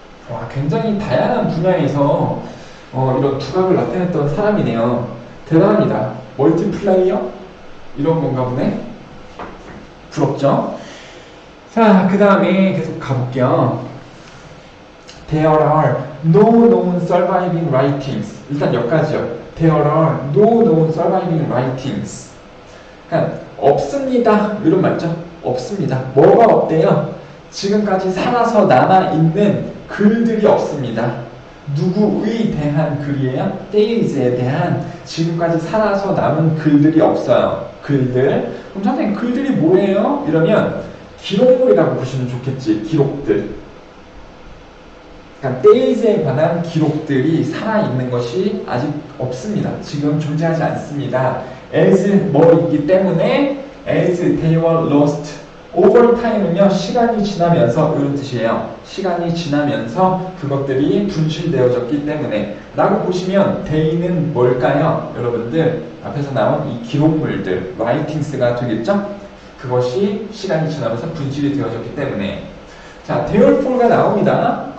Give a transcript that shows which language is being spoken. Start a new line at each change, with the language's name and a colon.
Korean: 와, 굉장히 다양한 분야에서 이런 두각을 나타냈던 사람이네요. 대단합니다. 멀티플레이어? 이런 건가 보네. 부럽죠? 자, 그 다음에 계속 가볼게요.
English: There are no known surviving writings.
Korean: 일단 여기까지요.
English: There are no known surviving writings.
Korean: 그러니까 없습니다. 이런 말죠. 없습니다. 뭐가 없대요? 지금까지 살아서 남아있는 글들이 없습니다. 누구에 대한 글이에요? Theys에 대한 지금까지 살아서 남은 글들이 없어요. 글들. 그럼 선생님 글들이 뭐예요? 이러면 기록물이라고 보시면 좋겠지. 기록들. 그러니까 Theys에 관한 기록들이 살아있는 것이 아직 없습니다. 지금 존재하지 않습니다.
English: As
Korean: 뭐이기 때문에
English: as they were lost. over time
Korean: 은요, 시간이 지나면서 이런 뜻이에요. 시간이 지나면서 그것들이 분실되어졌기 때문에 라고 보시면 they는 뭘까요? 여러분들 앞에서 나온 이 기록물들 writings가 되겠죠? 그것이 시간이 지나면서 분실이 되어졌기 때문에 자, therefore가 나옵니다.